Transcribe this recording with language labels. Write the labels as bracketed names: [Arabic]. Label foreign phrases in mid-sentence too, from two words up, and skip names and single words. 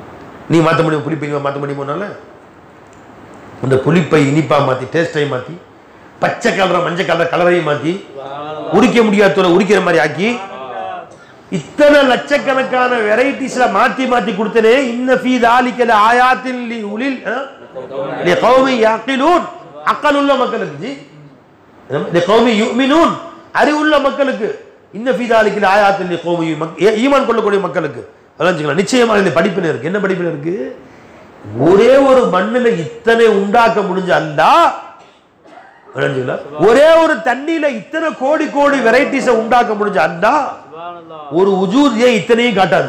[Tamil] நீ மாற்ற முடியும், புளிப்பை இனிப்பா மாற்ற முடியுமோனால இந்த புளிப்பை இனிப்பா மாற்றி, டேஸ்டை மாற்றி, பச்சை கலரை மஞ்சள் கலர் கலரையும் மாற்றி, உரிக்க முடியாத உரிக்கிற மாதிரி ஆக்கி, இத்தனை லட்சக்கணக்கான வெரைட்டிஸ்ல மாற்றி மாற்றி கொடுத்தனே. [Arabic] إن في ذلك لآيات لأولي لقوم يعقلون, [Tamil] அக்கல் உள்ள மக்களுக்கு, ஜி [Arabic] لقوم يؤمنون, [Tamil] அறிவுள்ள மக்களுக்கு. [Arabic] إن في ذلك لآيات لقوم [Tamil] ஈமான் கொள்ளக்கூடிய மக்களுக்கு. நிச்சயமாக இந்த படிப்பில் இருக்கு. என்ன படிப்பில் இருக்கு? ஒரே ஒரு மண்ணில் இத்தனை உண்டாக்க முடிஞ்ச அல்லாஹ், ஒரே ஒரு தண்ணியில இத்தனை கோடி கோடி வெரைட்டிஸை உண்டாக்க முடிஞ்ச அல்லாஹ் ஒரு உஜூத் ஏன் இத்தனையும் காட்டாது?